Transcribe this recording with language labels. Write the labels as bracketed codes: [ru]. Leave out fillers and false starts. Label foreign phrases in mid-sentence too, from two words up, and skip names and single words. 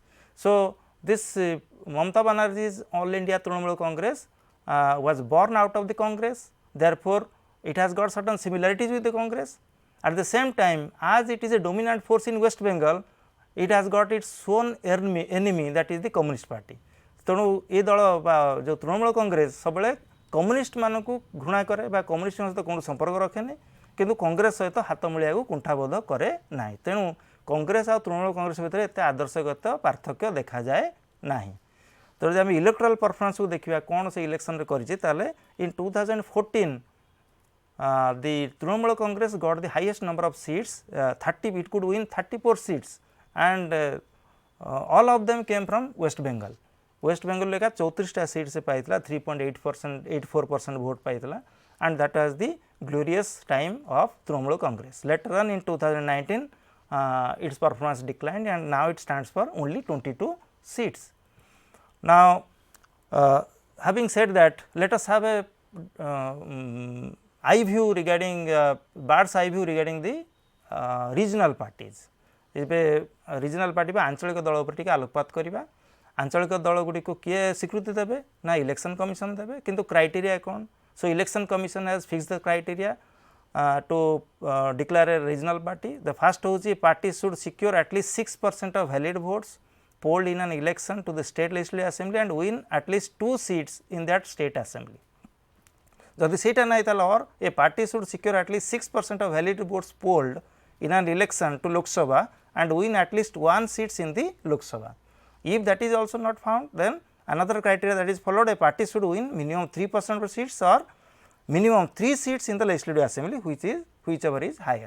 [en] So, this Mamata Banerjee's All India Trinamool Congress was born out of the Congress, therefore, it has got certain similarities with the Congress. At the same time, as it is a dominant force in West Bengal, it has got its own enemy, that is the Communist Party. [or] ତେଣୁ ଏ ଦଳ ବା ଯେଉଁ ତୃଣମୂଳ କଂଗ୍ରେସ ସବୁବେଳେ କମ୍ୟୁନିଷ୍ଟ ମାନଙ୍କୁ ଘୃଣା କରେ ବା କମ୍ୟୁନିଷ୍ଟଙ୍କ ସହିତ କୌଣସି ସମ୍ପର୍କ ରଖେନି, କିନ୍ତୁ କଂଗ୍ରେସ ସହିତ ହାତ ମିଳାଇବାକୁ କୁଣ୍ଠାବୋଧ କରେ ନାହିଁ। ତେଣୁ କଂଗ୍ରେସ ଆଉ ତୃଣମୂଳ କଂଗ୍ରେସ ଭିତରେ ଏତେ ଆଦର୍ଶଗତ ପାର୍ଥକ୍ୟ ଦେଖାଯାଏ ନାହିଁ। ତେଣୁ ଯଦି ଆମେ ଇଲେକ୍ଟ୍ରାଲ ପରଫର୍ମାନ୍ସକୁ ଦେଖିବା କ'ଣ ସେ ଇଲେକ୍ସନରେ କରିଛି, ତାହେଲେ [en] ଇନ୍ 2014 the Trinamool Congress got the highest number of seats, 30, it could win 34 seats, and all of them came from West Bengal. [or] West Bengal ଲେଖା 34ଟା seats ସେ ପାଇଥିଲା, 3.84% vote ପାଇଥିଲା, [en] and that was the glorious time of Trinamool Congress. Later on in 2019 its performance declined, and now it stands for only 22 seats. Now, having said that, let us have a eye view regarding bird's eye view regarding the regional parties. [or] ଏବେ [en] regional party [or] ବା ଆଞ୍ଚଳିକ ଦଳ ଉପରେ ଟିକେ ଆଲୋକପାତ କରିବା। ଆଞ୍ଚଳିକ ଦଳ ଗୁଡ଼ିକୁ କିଏ ସ୍ୱୀକୃତି ଦେବେ ନା [en] election commission [or] ଦେବେ, କିନ୍ତୁ କ୍ରାଇଟେରିଆ କ'ଣ? [en] So election commission has fix the criteria to declare a regional party. The first ହେଉଛି party should secure at least 6% of valid votes polled in an election to the state legislative assembly and win at least 2 seats in that state assembly. [or] ଯଦି ସେଇଟା ନାହିଁ ତାହେଲେ [en] or a party should secure at least 6% of valid votes polled in an election to Lok Sabha and win at least 1 seats in the Lok Sabha. If that is also not found, then another criteria that is followed, a party should win minimum 3% of seats or minimum 3 seats in the legislative assembly, whichever is higher.